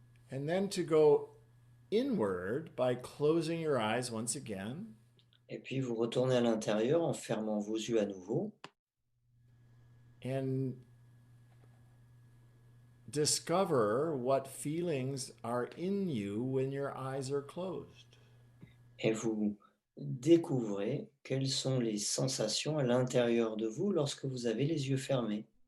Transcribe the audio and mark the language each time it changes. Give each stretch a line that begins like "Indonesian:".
English: And then to go inward by closing your eyes once again.
French: Et puis vous retournez à l'intérieur en fermant vos yeux à nouveau.
English: And discover what feelings are in you when your eyes are closed.
French: Et vous découvrez quelles sont les sensations à l'intérieur de vous lorsque vous avez les yeux fermés.